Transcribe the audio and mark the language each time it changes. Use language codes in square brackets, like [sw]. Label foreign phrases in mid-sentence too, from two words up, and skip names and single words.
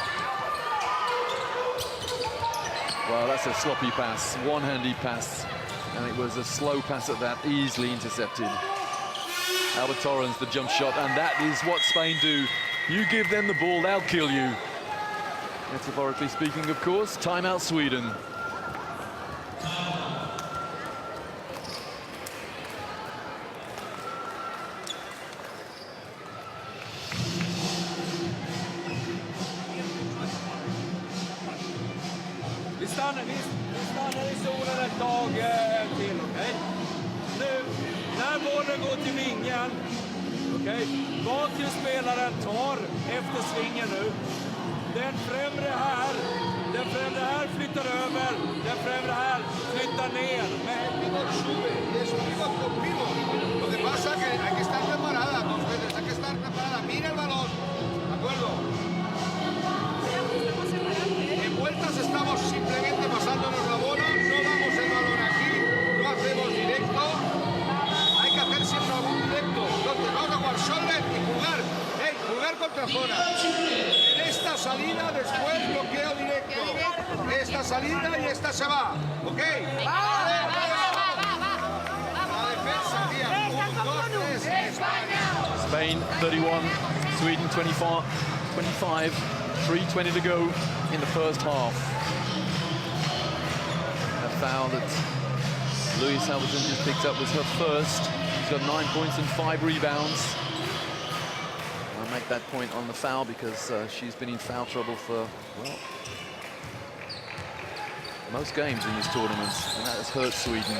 [en] Well, that's a sloppy pass, one-handed pass, and it was a slow pass at that, easily intercepted. Alba Torrens, the jump shot, and that is what Spain do. You give them the ball, they'll kill you. Metaphorically speaking, of course. Timeout, Sweden. [sv] Vi stannar i zonen ett tag till, okej? Nu, när bollen går till vingen, okej? Bakre spelaren tar efter svingen nu. Den främre här flyttar över, den främre här flyttar ner. [es] El pivot sube y es un pivot con pivot. Lo que pasa es que hay que estar preparada, Consueles, hay que estar preparada. Mira el balón, ¿de acuerdo? En vueltas estamos simplemente pasándonos la bola, no damos el balón aquí, no hacemos directo. Hay que hacer siempre algún directo. Entonces vamos a jugar shoulder y jugar. Jugar contra zona. En esta salida después bloqueo directo. Esta salida y esta se va. ¿Ok? La defensa, tía. 1, 2, 3. [en] Spain 31, Sweden 25, 3:20 to go in the first half. A foul that Louise Halverson just picked up was her first. She's got 9 points and 5 rebounds. I'll make that point on the foul because she's been in foul trouble for, well, most games in this tournament, and that has hurt Sweden.